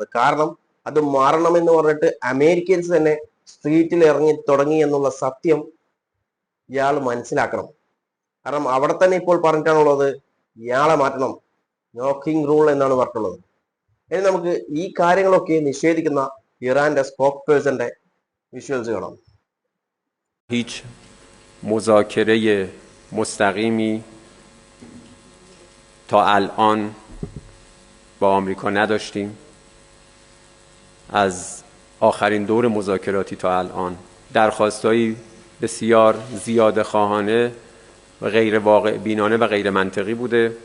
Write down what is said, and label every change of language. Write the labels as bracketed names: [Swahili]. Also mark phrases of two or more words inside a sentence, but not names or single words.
[Malayalam] കാരണം അത് മാറണമെന്ന് പറഞ്ഞിട്ട് അമേരിക്കൻസ് തന്നെ സ്ട്രീറ്റിൽ ഇറങ്ങി തുടങ്ങി എന്നുള്ള സത്യം ഇയാൾ മനസ്സിലാക്കണം. കാരണം അവിടെ തന്നെ ഇപ്പോൾ പറഞ്ഞിട്ടാണുള്ളത് ഇയാളെ മാറ്റണം, [English] No King rule [Malayalam] എന്നാണ് പറഞ്ഞിട്ടുള്ളത്. ഇനി നമുക്ക് ഈ കാര്യങ്ങളൊക്കെ നിഷേധിക്കുന്ന ഇറാന്റെ [English] spokesperson's visuals [Malayalam] കാണാം. [Persian] هیچ مذاکره مستقیمی تا الان با آمریکا نداشتیم. از آخرین دور مذاکراتی تا الان درخواستایی بسیار زیاده خواهانه و غیر واقع بینانه و غیر منطقی بوده.